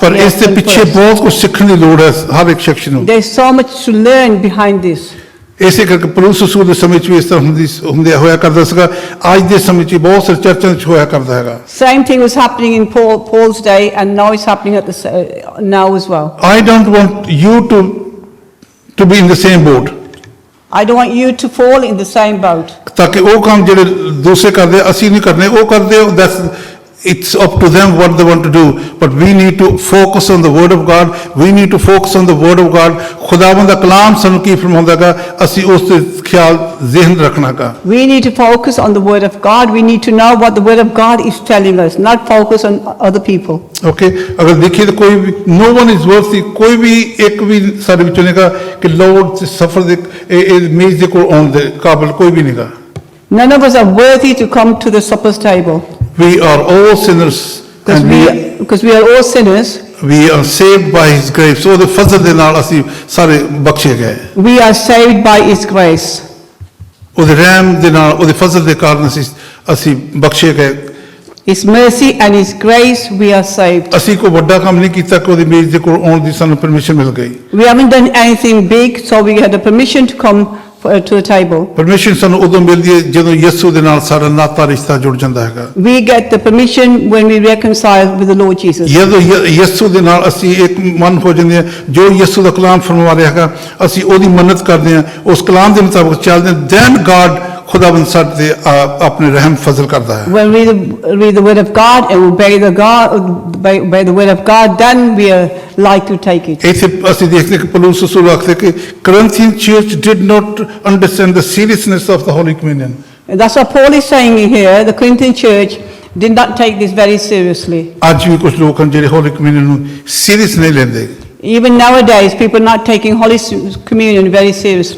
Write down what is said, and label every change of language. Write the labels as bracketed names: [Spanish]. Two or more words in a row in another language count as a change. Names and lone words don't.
[Punjabi] ਪਰ [English] he [Punjabi] ਇਸ [English] has [Punjabi] ਦੇ [English] done for [Punjabi] ਪਿੱਛੇ [English] us. [Punjabi] ਬਹੁਤ ਕੁਝ ਸਿੱਖਣ ਦੀ ਲੋੜ ਹੈ ਹਰ ਇੱਕ ਸ਼ਖਸ ਨੂੰ। [English] There's so much to learn behind this. [Punjabi] ਇਸੇ ਕਰਕੇ ਪੌਲੁਸ ਰਸੂਲ ਦੇ ਸਮੇਂ 'ਚ ਵੀ ਇਸ ਤਰ੍ਹਾਂ ਹੁੰਦਿਆ ਹੋਇਆ ਕਰਦਾ ਸੀਗਾ, ਅੱਜ ਦੇ ਸਮੇਂ 'ਚ ਬਹੁਤ ਸਾਰੇ ਚਰਚਾਂ 'ਚ ਹੋਇਆ ਕਰਦਾ ਹੈਗਾ। [English] Same thing was happening in Paul's day, and now it's happening at now as well. I don't want you to be in the same boat. I don't want you to fall in the same boat. [Punjabi] ਤਾਂ ਕਿ ਉਹ ਕੰਮ ਜਿਹੜੇ ਦੂਸਰੇ ਕਰਦੇ ਅਸੀਂ ਨਹੀਂ ਕਰਨੇ, ਉਹ ਕਰਦੇ [English] it's up to them what they want to do, but we need to focus on the word of God. We need to focus on the word of God. [Punjabi] ਖੁਦਾਵੰਦ ਦਾ ਕਲਾਮ ਸਾਨੂੰ ਕੀ ਫਰਮਾਉਂਦਾਗਾ, ਅਸੀਂ ਉਸ ਤੇ ਖਿਆਲ ਜ਼ਿਹਨ ਰੱਖਣਾਗਾ। [English] We need to focus on the word of God. We need to know what the word of God is telling us, not focus on other people. [Punjabi] Okay, ਅਗਰ ਦੇਖੀਏ ਤਾਂ ਕੋਈ ਵੀ [English] no one is worthy, [Punjabi] ਕੋਈ ਵੀ ਇੱਕ ਵੀ ਸਾਡੇ ਵਿੱਚੋਂ ਨਹੀਂਗਾ ਕਿ ਲੋੜ ਸਫਰ ਦੇ ਇਹ ਮੇਜ਼ ਦੇ ਕੋਲ ਆਉਣ ਦੇ ਕਾਬਿਲ ਕੋਈ ਵੀ ਨਹੀਂਗਾ। [English] None of us are worthy to come to the supper's table. We are all sinners and Because we are all sinners. we are saved by his grace. [Punjabi] ਉਹਦੇ ਫਜ਼ਲ ਦੇ ਨਾਲ ਅਸੀਂ ਸਾਰੇ ਬਖਸ਼ੇ ਗਏ। [English] We are saved by his grace. [Punjabi] ਉਹਦੇ ਰਹਿਮ ਦੇ ਨਾਲ, ਉਹਦੇ ਫਜ਼ਲ ਦੇ ਕਾਰਨ ਅਸੀਂ ਬਖਸ਼ੇ ਗਏ। [English] His mercy and his grace, we are saved. [Punjabi] ਅਸੀਂ ਕੋਈ ਵੱਡਾ ਕੰਮ ਨਹੀਂ ਕੀਤਾ ਕਿ ਉਹਦੀ ਮੇਜ਼ ਦੇ ਕੋਲ ਆਉਣ ਦੀ ਸਾਨੂੰ ਪਰਮਿਸ਼ਨ ਮਿਲ ਗਈ। [English] We haven't done anything big, so we had the permission to come to the table. [Punjabi] ਪਰਮਿਸ਼ਨ ਸਾਨੂੰ ਉਦੋਂ ਮਿਲਦੀ ਹੈ ਜਦੋਂ ਯਿਸੂ ਦੇ ਨਾਲ ਸਾਡਾ ਨਾਤਾ ਰਿਸ਼ਤਾ ਜੁੜ ਜਾਂਦਾ ਹੈਗਾ। [English] We get the permission when we reconcile with the Lord Jesus. [Punjabi] ਜਦੋਂ ਯਿਸੂ ਦੇ ਨਾਲ ਅਸੀਂ ਇੱਕ ਮਨ ਹੋ ਜਾਂਦੇ ਹਾਂ, ਜੋ ਯਿਸੂ ਦਾ ਕਲਾਮ ਫਰਮਾ ਰਿਹਾ ਹੈਗਾ ਅਸੀਂ ਉਹਦੀ ਮੰਨਤ ਕਰਦੇ ਹਾਂ, ਉਸ ਕਲਾਮ ਦੇ ਮੁਤਾਬਕ ਚੱਲਦੇ ਹਾਂ, [English] then God [Punjabi] ਖੁਦਾਵੰਦ ਸਾਡੇ ਤੇ ਆਪਣੇ ਰਹਿਮ ਫਜ਼ਲ ਕਰਦਾ ਹੈ। [English] When we read the word of God and obey the word of God, then we are like to take it. [Punjabi] ਇੱਥੇ ਅਸੀਂ ਦੇਖਦੇ ਕਿ ਪੌਲੁਸ ਰਸੂਲ ਆਖਦੇ ਕਿ [English] Corinthian church did not understand the seriousness of the Holy Communion. And that's what Paul is saying here. The Corinthian church did not take this very seriously. [Punjabi] ਅੱਜ ਵੀ ਕੁਝ ਲੋਕ ਹਨ ਜਿਹੜੇ [English] Holy Communion [Punjabi] ਨੂੰ ਸੀਰੀਅਸ ਨਹੀਂ ਲੈਂਦੇ। [English] Even nowadays, people are not taking Holy Communion very seriously.